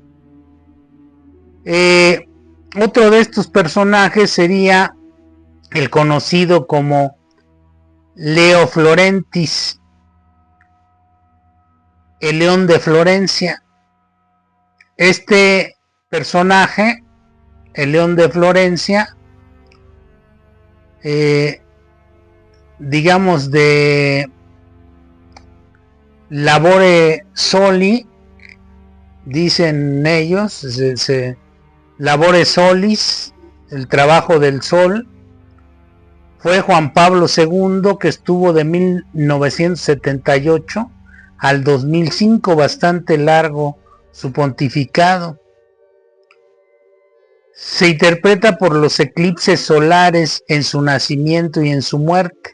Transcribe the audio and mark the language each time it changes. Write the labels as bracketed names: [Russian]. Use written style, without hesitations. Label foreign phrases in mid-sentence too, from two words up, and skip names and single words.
[Spanish] Otro de estos personajes sería el conocido como Leo Florentis, el león de Florencia. Este personaje, el león de Florencia, digamos de [Latin] labore soli, [Spanish] dicen ellos, [Latin] labore solis, [Spanish] el trabajo del sol, fue Juan Pablo II, que estuvo de 1978 al 2005, bastante largo su pontificado. Se interpreta por los eclipses solares en su nacimiento y en su muerte.